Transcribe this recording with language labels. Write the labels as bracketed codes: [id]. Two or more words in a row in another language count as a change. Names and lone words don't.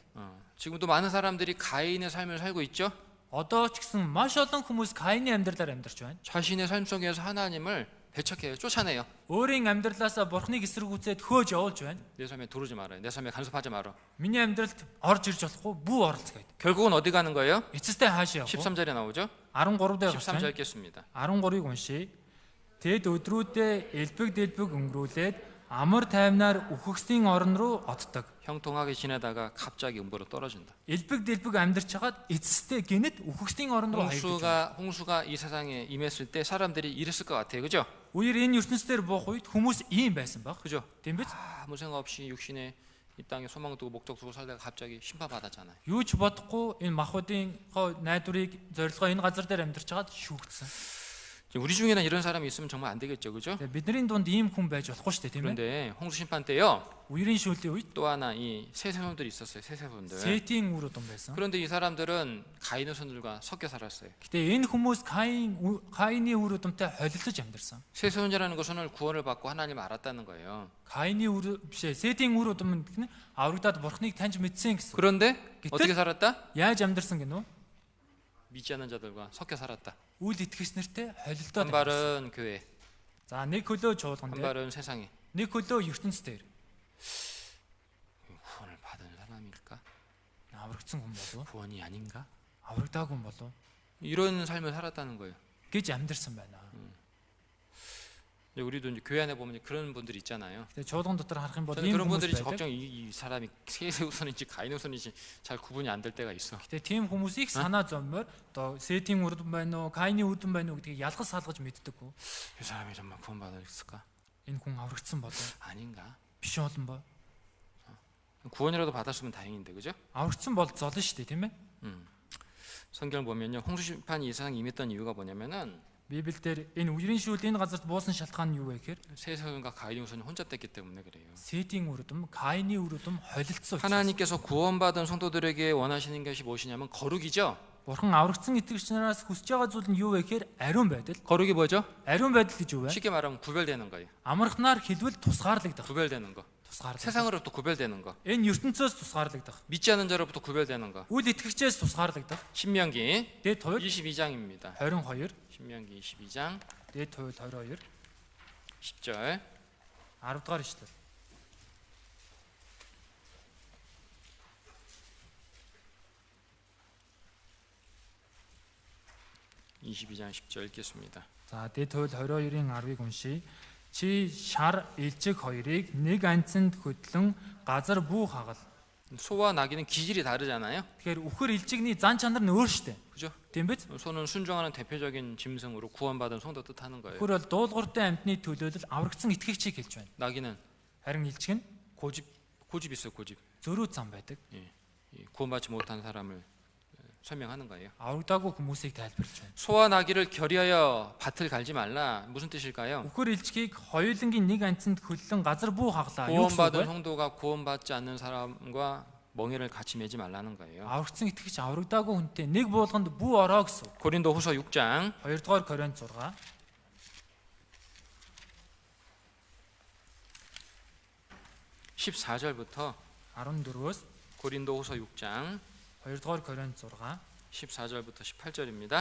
[ko] 지금도 많은 사람들이 가인의 삶을 살고 있죠. [mn] Одоо ч гэсэн маш олон хүмүүс Каины амьдралаар амьдарч байна. [ko] 자신의 삶 속에서 하나님을 배척해요, 쫓아내요. [mn] Өөрийн амьдралаасаа бурхныг эсэргүүцээд хөөж явуулж байна. [ko] 내 삶에 들어오지 말아요. 내 삶에 간섭하지 마라. [mn] Миний амьдралд орж ирж болохгүй бүү оролцгоо. [ko] 결국은 어디 가는 거예요? [mn] Эцэстээ хаашаа явах вэ? [ko] 13절에 나오죠. [mn] 13 дээр [ko] 13절 [mn] гарч [ko] 읽겠습니다. [mn] 13-ыг уншия. Тэд өдрүүдээ элбэг дэлбэг өнгөрүүлээд амар тайвнаар үхэгсдийн орон руу отдог. [ko] 형통하게 지내다가 갑자기 음보로 떨어진다. [mn] Элбэг дэлбэг амьдарч хагаад эцэстээ гинэт үхэгсдийн орон руу хаягддаг. [ko] 홍수가 이 세상에 임했을 때 사람들이 이랬을 것 같아요. 그죠? [mn] Үер энэ ертөнцийн дээр буух үед хүмүүс ийм байсан баг. [ko] 그죠? [mn] Тийм биз? [ko] 아무 생각 없이 육신에 이 땅에 소망 두고 목적 두고 살다가 갑자기 심판받았잖아요. [mn] Юу ч бодохгүй энэ махбодын найдварыг зорилгоо энэ газар дээр амьдарч хагаад шүүгдсэн. [ko] 지금 우리 중에는 이런 사람이 있으면 정말 안 되겠죠, 그죠? [mn] Тэгээ бидний дунд ийм хүн байж болохгүй шүү дээ, тийм ээ. [ko] 그런데 홍수 심판 때요 [mn] Үерийн шүүлтийн үед [ko] 또 하나 이 세세손들이 있었어요, 세세손들. [mn] Сетийн үр удам байсан. [ko] 그런데 이 사람들은 가인의 손들과 섞여 살았어요. [mn] Гэтэ энэ хүмүүс Каины үр удамтай холилдож амьдарсан. [ko] 세세손이라는 것은 구원을 받고 하나님을 알았다는 거예요. [mn] Каины үр бишээ, Сетийн үр удам гэх нь аврагдаад бурхныг таньж мэдсэн гэсэн. [ko] 그런데 그때? 어떻게 살았다? [mn] Яаж амьдарсан гэнэ үү? [ko] 믿지 않는 자들과 섞여 살았다. [mn] Үл итгэгч нартай [ko] 한 [mn] холилдоод. [ko] 발은 교회, [mn] За нэг хөлөө [ko] 한 [mn] чуулган дээр, [ko] 발은 세상에. [mn] нэг хөлөө ертөнц дээр. [ko] 구원을 받은 사람일까? [mn] Аврагдсан хүн болов уу? [ko] 구원이 아닌가? [mn] Аврагдаагүй хүн болов уу? [ko] 이런 삶을 살았다는 거예요. [mn] гэж амьдарсан байна. [ko] 근데 우리도 이제 교회 안에 보면 그런 분들이 있잖아요. [mn] Тэгээ чуулган дотор харах юм бол [ko] 저는 [mn] ийм [ko] 그런 [mn] хүмүүс [ko] 분들이 [mn] байдаг. [ko] 걱정 이 사람이 세우선인지 가인우선인지 잘 구분이 안 될 때가 있어. [mn] Гэтэ тийм хүмүүсийг санаа зовмоор одоо Сетийн үр удам байна уу, Каины үр удам байна уу гэдгийг ялгаж салгаж мэддэггүй. [ko] 이 사람이 정말 구원받았을까? [mn] Энэ хүн аврагдсан болов уу? [ko] 아닌가? [mn] Биш олон боо. [ko] 구원이라도 받았으면 다행인데, 그죠? [mn] Аврагдсан бол золно шүү дээ, тийм ээ. [ko] 성경을 보면요, 홍수 심판이 이상 임했던 이유가 뭐냐면은 [mn] Библиэлд энэ үерийн шүүл энэ газарт буусан шалтгаан нь юу вэ гэхээр [ko] 세세손과 가인우선이 혼자 뗐기 때문에 그래요. [mn] Сетийн үр удам, Каины үр удам холилдсон учраас. [ko] 하나님께서 구원받은 성도들에게 원하시는 것이 무엇이냐면 거룩이죠. [mn] Бурхан аврагдсан итгэгч нараас хүсэж байгаа зүйл нь юу вэ гэхээр ариун байдал. [ko] 거룩이 뭐죠? [mn] Ариун байдал гэж юу вэ? [ko] 쉽게 말하면 구별되는 거예요. [mn] Амархнаар хэлбэл тусгаарлагдах. [ko] 구별되는 거. [mn] Тусгаарлагдах. [ko] 세상으로부터 구별되는 거. [mn] Энэ ертөнцөөс тусгаарлагдах. [ko] 믿지 않는 자로부터 구별되는 거. [mn] Үл итгэгчээс тусгаарлагдах. [ko] 신명기 [mn] Дээд хууль [ko] 22장입니다. 22, 신명기 22장 [mn] дээд хууль 22, [ko] 10절. [mn] 10 дугаар ишлэл. [ko] (22장 10절) 읽겠습니다. [mn] За дээд хууль 22-ийн 10-ыг уншийе. Чи шар илжиг хоёрыг нэг анцанд хөдлөн газар бүү хагал. [ko] 소와 나귀는 기질이 다르잖아요. [mn] Тэгэхээр үхэр илжигний зан чанар нь өөр штэ. [ko] 그죠? [mn] Тийм биз? [ko] 소는 순종하는 대표적인 짐승으로 구원받은 성도 뜻하는 거예요. [mn] Үхэр бол дуулууртай амьтны төлөөлөл аврагдсан итгэгчийг хэлж байна. [ko] 나귀는 [mn] Харин илжиг нь [ko] 고집 있어요, 고집. [mn] зөрүү зам байдаг. [ko] 이 구원받지 못한 사람을 설명하는 거예요. [mn] Аврагдаагүй хүмүүсийг тайлбарлаж байна. [ko] 소와 나귀를 결의하여 밭을 갈지 말라. 무슨 뜻일까요? [mn] Үхэр илжгийг хоёулангийн нэг анцанд хөдлөн газар бүү хаглаа. Юу гэсэн үг [ko] 구원받은 [mn] вэ? [ko] 성도가 구원받지 않는 사람과 멍에를 같이 매지 말라는 거예요. [mn] Аврагдсан итгэгч аврагдаагүй хүнтэй нэг буулганд бүү ороо гэсэн. [ko] 고린도후서 6장 [mn] 2 дугаар Коринт 6, [ko] 14절부터 [mn] 14-өөс [ko] 고린도후서 6장 [mn] 2 дугаар Коринт 6, [ko] 14절부터 18절입니다.